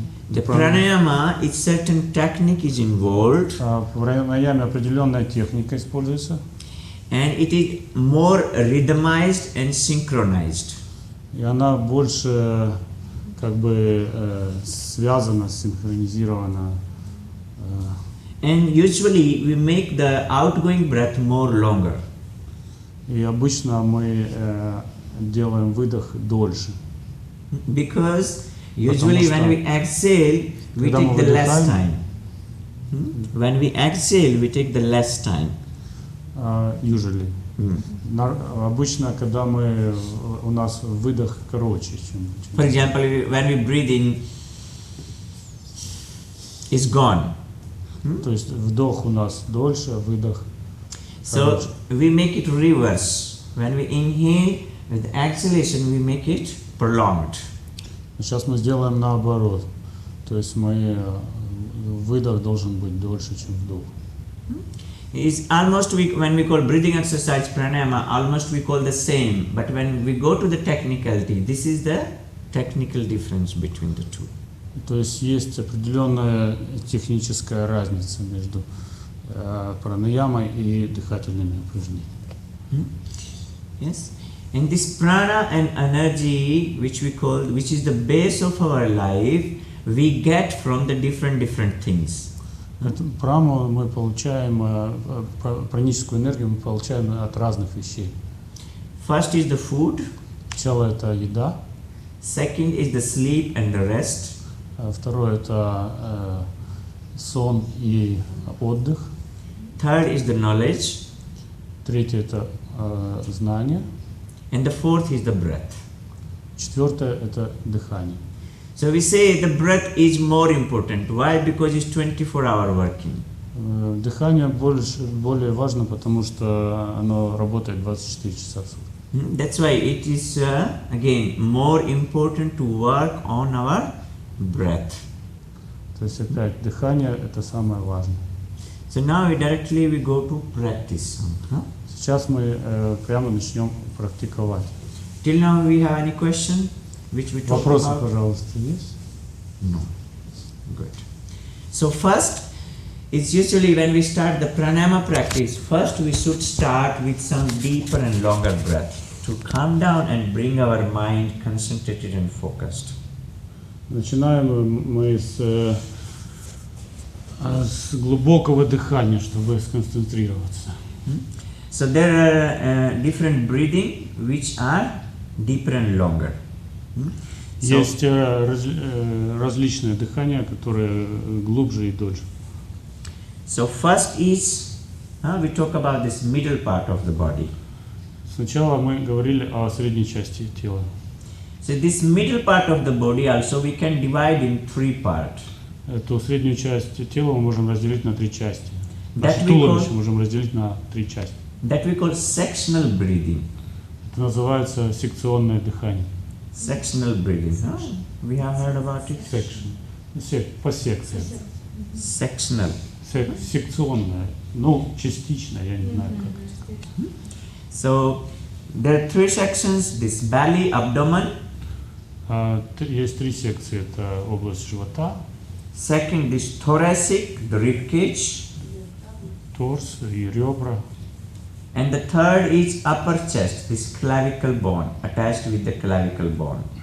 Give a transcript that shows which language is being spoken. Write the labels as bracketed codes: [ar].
[en] The pranayama, it's certain technique is involved. [ru] В пранаяме определенная техника используется. [en] And it is more rhythmized and synchronized. [ru] И она больше как бы связана, синхронизирована. [en] And usually we make the outgoing breath more longer. [ru] И обычно мы делаем выдох дольше. [en] Because usually when we exhale, we take the less time. When we exhale, we take the less time. Usually. [ru] Обычно, когда у нас выдох короче, чем. [en] For example, when we breathe in, is gone. [ru] То есть вдох у нас дольше, а выдох. [en] So we make it reverse. When we inhale, with exhalation, we make it prolonged. [ru] Сейчас мы сделаем наоборот. То есть выдох должен быть дольше, чем вдох. [en] Is almost when we call breathing exercise pranayama, almost we call the same. But when we go to the technicality, this is the technical difference between the two. [ru] То есть есть определенная техническая разница между пранаямой и дыхательными упражнениями. [en] Yes, and this prana and energy, which is the base of our life, we get from the different things. [ru] Эту праму мы получаем, праническую энергию мы получаем от разных вещей. [en] First is the food. [ru] Сначала это еда. [en] Second is the sleep and the rest. [ru] Второе это сон и отдых. [en] Third is the knowledge. [ru] Третье это знание. [en] And the fourth is the breath. [ru] Четвертое это дыхание. [en] So we say the breath is more important. Why? Because it's 24-hour working. [ru] Дыхание более важно, потому что оно работает 24 часа в сутки. [en] That's why it is again more important to work on our breath. [ru] То есть опять дыхание это самое важное. [en] So now directly we go to practice. [ru] Сейчас мы прямо начнем практиковать. [en] Till now we have any question which we talk [ru] Вопросы, [en] about? [ru] пожалуйста, есть? [en] No. Good. So first, it's usually when we start the pranayama practice, first we should start with some deeper and longer breath to calm down and bring our mind concentrated and focused. [ru] Начинаем мы с глубокого дыхания, чтобы сконцентрироваться. [en] So there are different breathing which are deeper and longer. [ru] Есть различные дыхания, которые глубже и дольше. [en] So first is we talk about this middle part of the body. [ru] Сначала мы говорили о средней части тела. [en] So this middle part of the body also we can divide in three parts. [ru] Эту среднюю часть тела мы можем разделить на три части. Наше туловище можем разделить на три части. [en] That we call sectional breathing. [ru] Это называется секционное дыхание. [en] Sectional breathing. We have heard about it. Section. [ru] По секциям. [en] Sectional. [ru] Секционное. Ну, частично, я не знаю как. [en] So there are three sections: this belly, abdomen. [ru] Есть три секции. Это область живота. [en] Second, this thoracic, the rib cage. [ru] Торс и ребра. [en] And the third is upper chest, this clavicle bone, attached with the clavicle bone.